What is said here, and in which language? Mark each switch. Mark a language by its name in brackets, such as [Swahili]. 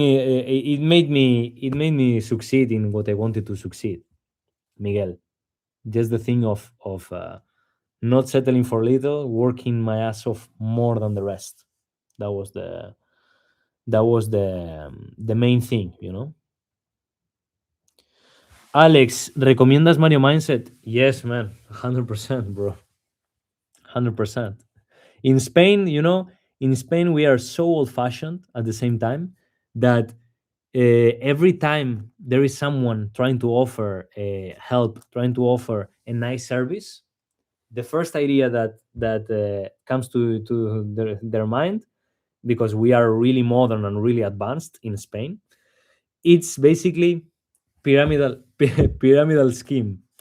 [English] It made me succeed in what I wanted to succeed, Miguel. Just the thing of not settling for little, working my ass off more than the rest. That was the main thing, you know. [Spanish] Alex, ¿recomiendas Mario Mindset? [English] Yes, man, 100%, bro, 100%. In Spain, in Spain we are so old-fashioned at the same time that every time there is someone trying to offer help, trying to offer a nice service, the first idea that comes to their mind, because we are really modern and really advanced in Spain, it's basically pyramidal pyramidal scheme.